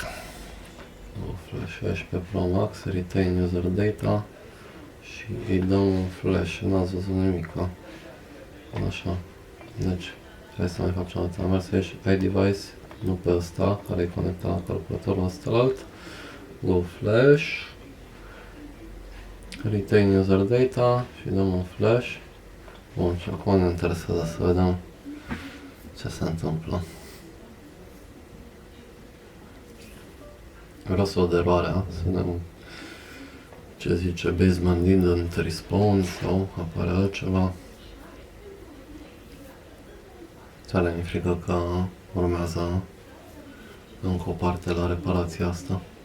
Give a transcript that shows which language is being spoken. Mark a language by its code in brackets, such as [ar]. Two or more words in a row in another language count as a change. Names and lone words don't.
[ro] Flash pe Pro Max, [en] retain user data [ro] și îi dăm un flash, n-ați văzut nimic. Așa. Deci, hai să mai facem o dată. Am mers aici, iDevice, nu pe ăsta, care e conectat la calculatorul ăstălalt. [en] Go flash. Retain user data [ro] și dăm un flash. Bun, și acum ne interesează să vedem ce se întâmplă. Vreau să văd eroarea, să vedem ce zice [en] basement didn't respawn [ro] sau apare altceva. Tare mi-e frică că urmează încă o parte la reparația asta.